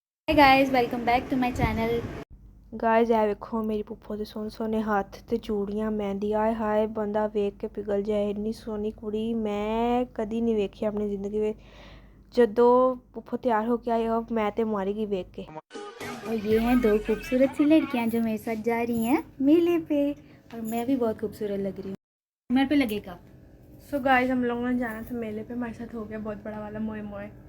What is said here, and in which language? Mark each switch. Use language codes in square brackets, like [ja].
[en] Hi guys, welcome back to my channel. [pa] Guys ਇਹ ਵੇਖੋ ਮੇਰੀ ਪੁੱਪੋ ਦੇ ਸੋਹਣੇ ਸੋਹਣੇ ਹੱਥ ਤੇ ਚੂੜੀਆਂ ਮਹਿੰਦੀ ਆਏ ਹਾਏ ਬੰਦਾ ਵੇਖ ਕੇ ਪਿਘਲ ਜਾਏ। ਇੰਨੀ ਸੋਹਣੀ ਕੁੜੀ ਮੈਂ ਕਦੀ ਨਹੀਂ ਵੇਖੀ ਆਪਣੀ ਜ਼ਿੰਦਗੀ ਵਿੱਚ। ਜਦੋਂ ਪੁੱਪੋ ਤਿਆਰ ਹੋ ਕੇ ਆਈ [hi] अब मैं तो मारी गई देख के। और ये हैं दो खूबसूरत सी लड़कियां जो मेरे साथ जा रही हैं मेले पे, और मैं भी बहुत खूबसूरत लग रही हूँ। मेरे पे लगेगा। सो गाइस हम लोगों ने जाना था मेले पे, हमारे साथ हो गया बहुत बड़ा वाला मोए मोए।